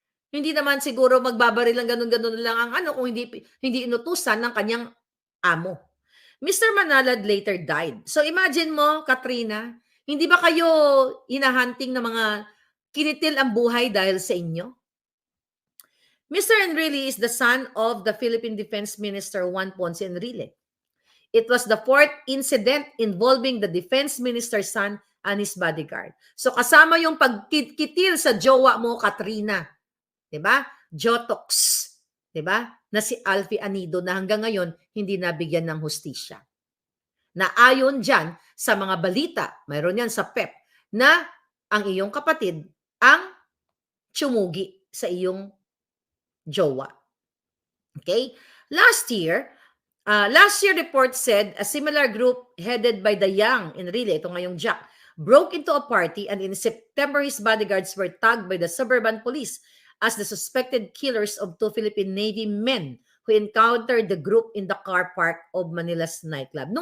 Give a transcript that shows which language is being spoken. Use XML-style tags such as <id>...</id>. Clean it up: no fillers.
<tl>Hindi naman siguro magbabaril lang ganun-ganun lang ang kung hindi inutusan ng kanyang amo. Mr. Manalad</tl> <en>later died.</en> <tl>So, imagine mo, Katrina, hindi ba kayo hinahunting ng mga kinitil ang buhay dahil sa inyo?</tl> <en>Mr. Enrile is the son of the Philippine Defense Minister Juan Ponce Enrile. It was the 4th incident involving the defense minister's son and his bodyguard.</en> <tl>So kasama yung pagkitil sa jowa mo, Katrina. 'Di ba? Jotox. 'Di ba? Na si Alfie Anido na hanggang ngayon hindi nabigyan ng hustisya. Na ayon diyan sa mga balita, mayroon yan sa PEP, na ang iyong kapatid ang tsumugi sa iyong jowa. Okay?</tl> <en>Last year report said a similar group headed by the young Enrile,</en> <tl>ito ngayong Jack,</tl> <en>broke into a party and in September his bodyguards were tagged by the suburban police as the suspected killers of 2 Philippine Navy men who encountered the group in the car park of Manila's nightclub.</en>